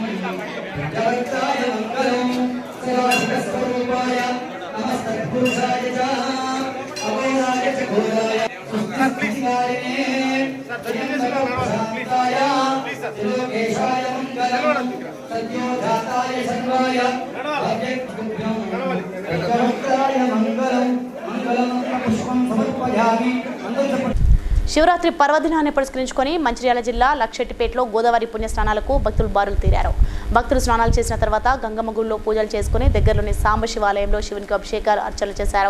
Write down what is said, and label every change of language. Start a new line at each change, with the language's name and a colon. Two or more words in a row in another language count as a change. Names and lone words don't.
Sanskrit: जगत्ताय मंगलम सदाशिव स्वरूपाय नमस्तत्पुरुषाय च अवैराय च घोराय सुस्थितिकारिणे सत्यनिष्ठाय लोकेशाय मंगलम सत्योजाताय सर्वाय अव्यक्तभ्यं जगत्ताय मंगलम मंगलम पुष्पं समर्पयामि।
Telugu: శివరాత్రి పర్వదినాన్ని పురస్కరించుకొని మంచిర్యాల జిల్లా లక్షెట్టిపేటలో గోదావరి పుణ్యస్నానాలకు భక్తులు బారులు తీరారు. భక్తులు స్నానాలు చేసిన తర్వాత గంగమ్మ గుడిలో పూజలు చేసుకుని దగ్గరలోని సాంబ శివాలయంలో శివునికి అభిషేకాలు అర్చనలు చేశారు.